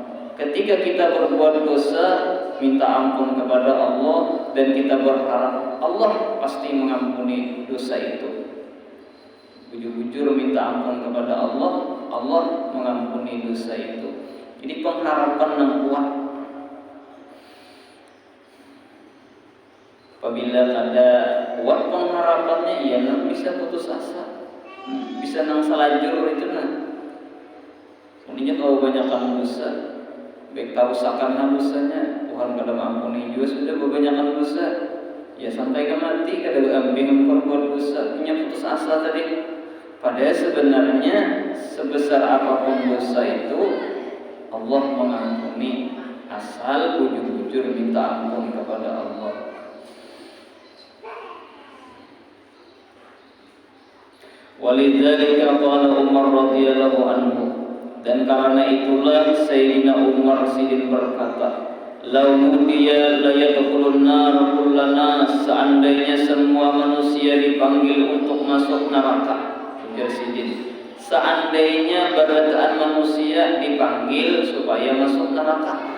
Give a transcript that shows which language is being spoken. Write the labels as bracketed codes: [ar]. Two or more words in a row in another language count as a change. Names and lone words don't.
[id] Ketika kita berbuat dosa, minta ampun kepada Allah dan kita berharap Allah pasti mengampuni dosa itu. Bujur-bujur minta ampun kepada Allah, Allah mengampuni dosa itu. Jadi pengharapan yang kuat. Apabila ada kuat pengharapannya, [bjn] ya nang bisa putus asa, bisa nang salajur itu nah. Kemudian kalau banyakkan dosa, baik kerusakan dosanya, Tuhan kada mengampuni juga sudah kebanyakan dosa. Ya sampai ke mati kada ambing memperbuat dosa, punya putus asa tadi. [id] Padahal sebenarnya sebesar apapun dosa itu Allah mengampuni asal bujur-bujur minta ampun kepada Allah. [ar] ولذلك قال عمر رضي الله عنه, [id] dan karena itulah Sayyidina Umar Sidin berkata, [ar] "لو نودي لا يدخل النار كلنا," [id] seandainya semua manusia dipanggil untuk masuk neraka. [bjn] Ujar Sidin, seandainya berataan manusia dipanggil supaya masuk neraka.